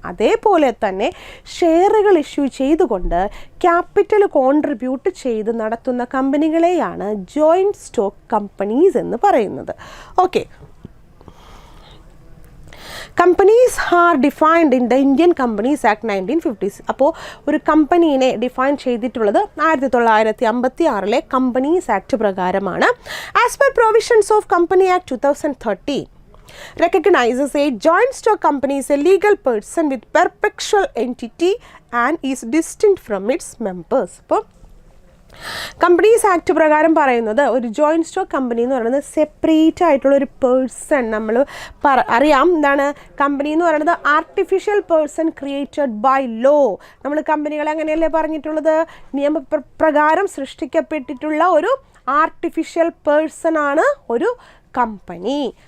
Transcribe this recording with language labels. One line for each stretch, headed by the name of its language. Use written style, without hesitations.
Malayalam: അതേപോലെ തന്നെ ഷെയറുകൾ ഇഷ്യൂ ചെയ്തുകൊണ്ട് ക്യാപിറ്റൽ കോൺട്രിബ്യൂട്ട് ചെയ്ത് നടത്തുന്ന കമ്പനികളെയാണ് ജോയിൻറ്റ് സ്റ്റോക്ക് കമ്പനീസ് എന്ന് പറയുന്നത്.
English: Okay, companies are defined in the Indian Companies Act 1950.
Malayalam: അപ്പോൾ ഒരു കമ്പനീനെ ഡിഫൈൻ ചെയ്തിട്ടുള്ളത് 1956 കമ്പനീസ് ആക്ട് പ്രകാരമാണ്.
English: As per provisions of Company Act 2013 recognizes a joint stock company as a legal person with perpetual entity and is distinct from its members.
Malayalam: അപ്പോൾ companies act പ്രകാരം പറയുന്നത് ഒരു joint stock company എന്ന് പറയുന്നത് separate ആയിട്ടുള്ള ഒരു person, നമ്മൾ അറിയാം എന്താണ് കമ്പനി എന്ന് പറയുന്നത്
English: Artificial person created by law.
Malayalam: നമ്മൾ കമ്പനികളെ അങ്ങനെയല്ലേ പറഞ്ഞിട്ടുള്ളത്, നിയമപ്രകാരം സൃഷ്ടിക്കപ്പെട്ടിട്ടുള്ള ഒരു ആർട്ടിഫിഷ്യൽ പേഴ്സൺ ആണ് ഒരു കമ്പനി.